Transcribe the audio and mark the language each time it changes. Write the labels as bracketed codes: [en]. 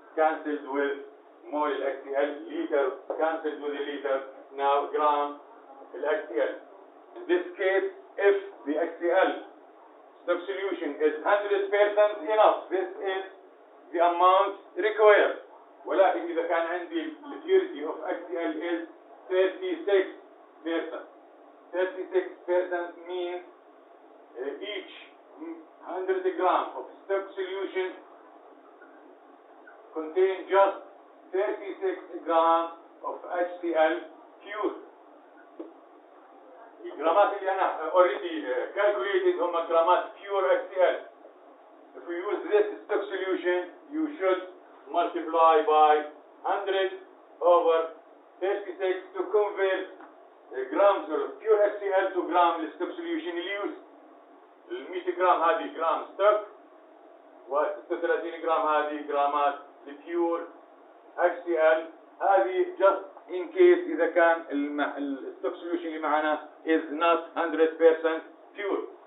[en] cancelled with mole HCl, liter cancelled with a liter, now gram HCl. In this case, if the HCl stock solution is 100% enough, this is the amount required. [ar] ولكن إذا كان عندي [en] the purity of HCl is 36%. 36% means each 100 gram of stock solution contain just 36 grams of HCl pure. [ar] الجرامات اللي أنا [en] already calculated [ar] هم جرامات pure HCl. [en] If we use this stock solution, you should multiply by 100 over 36 to convert grams of pure HCl to gram stock solution اللي use. [ar] ال 100 جرام هذه جرام ستوك، و 36 جرام هذه جرامات البيور HCl. [en] هذه just in case [ar] إذا كان الستوك [en] solution [ar] اللي معنا [en] is not 100% pure.